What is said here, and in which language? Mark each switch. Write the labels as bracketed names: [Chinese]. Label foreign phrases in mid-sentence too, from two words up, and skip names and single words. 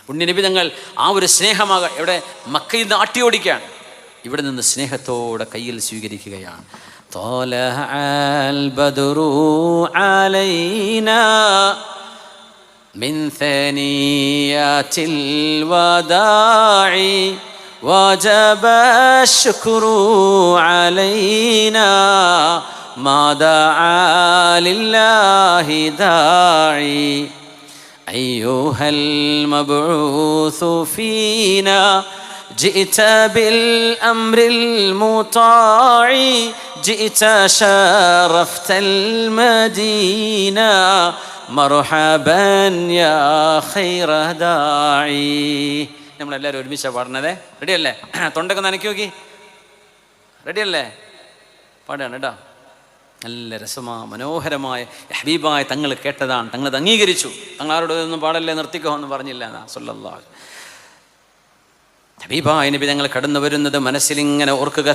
[Malayalam] പുണ്യ നബി തങ്ങൾ ആ ഒരു സ്നേഹമാകാൻ എവിടെ മക്കയിൽ നിന്ന് ആട്ടിയോടിക്കുകയാണ്, ഇവിടെ നിന്ന് സ്നേഹത്തോടെ കയ്യിൽ സ്വീകരിക്കുകയാണ്. [Arabic] طلع البدر علينا من ثنيات الوداع وجب الشكر علينا ما دعا لله داعي أيها المبعوث فينا جئت بالأمر المطاع جئت شرفت المدينة مرحبا يا خير داعي. [Malayalam] നമ്മളെല്ലാവരും ഒരുമിച്ചാണ് പാടുന്നത്. റെഡിയല്ലേ? തൊണ്ടൊക്കെ നനക്കി നോക്കി. റെഡിയല്ലേ? പാടുകയാണ് കേട്ടോ. നല്ല മനോഹരമായ ഹബീബായ തങ്ങൾ കേട്ടതാണ്, തങ്ങളത് അംഗീകരിച്ചു. തങ്ങൾ ആരോട് ഒന്നും പാടല്ലേ, നിർത്തിക്കോ എന്ന് പറഞ്ഞില്ല എന്നാ സല്ലല്ലാഹു. ഹബീബായ നബി തങ്ങൾ കടന്നു വരുന്നത് മനസ്സിലിങ്ങനെ ഓർക്കുക.